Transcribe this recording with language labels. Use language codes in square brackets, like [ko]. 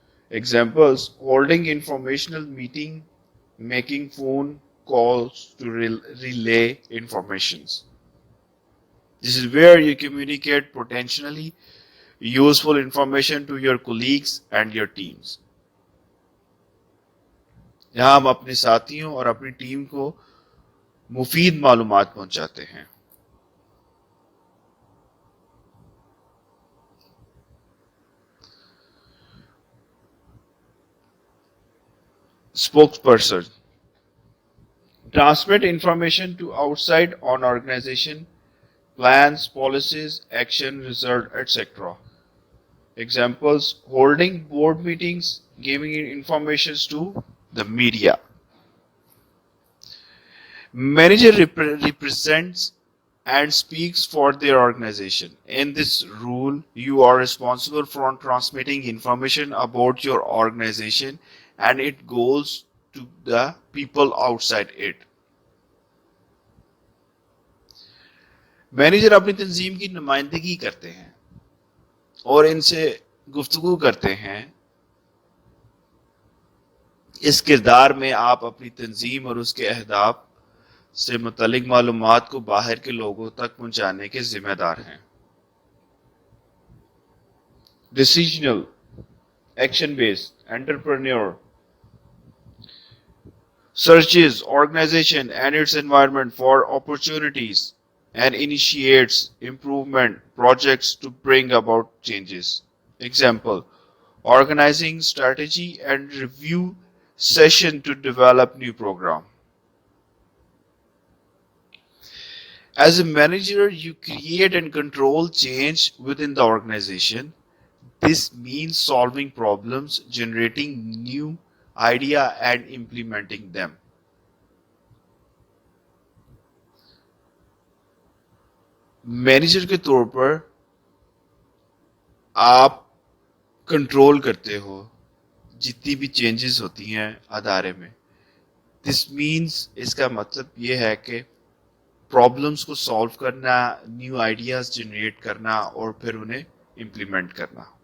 [en] Examples: holding informational meeting, making phone calls to relay informations. This is where you communicate potentially useful information to your colleagues and your teams. [ur] یہاں ہم اپنے ساتھیوں اور اپنی team کو مفید معلومات پہنچاتے ہیں. [en] Spokesperson. Transmit information to outside on organization, plans, policies, action, result, etc. Examples: holding board meetings, giving information to the media. Manager represents and speaks for their organization. In this role, you are responsible for transmitting information about your organization and its goals to the people outside it. [ur] Manager اپنی تنظیم کی نمائندگی کرتے ہیں اور ان سے گفتگو کرتے ہیں. اس کردار میں آپ اپنی تنظیم اور اس کے اہداف سے متعلق معلومات کو باہر کے لوگوں تک پہنچانے کے ذمہ دار ہیں. [en] Decisional, action-based, entrepreneur. Searches organization and its environment for opportunities and initiates improvement projects to bring about changes. Example: organizing strategy and review session to develop new program. As a manager, you create and control change within the organization. This means solving problems, generating new idea and implementing them. [ur] Manager کے طور پر آپ control کرتے ہو جتنی بھی changes ہوتی ہیں ادارے میں. [en] this means [ur] اس کا مطلب یہ ہے کہ پرابلمس کو سالو کرنا، نیو آئیڈیاز جنریٹ کرنا اور پھر انہیں امپلیمنٹ کرنا.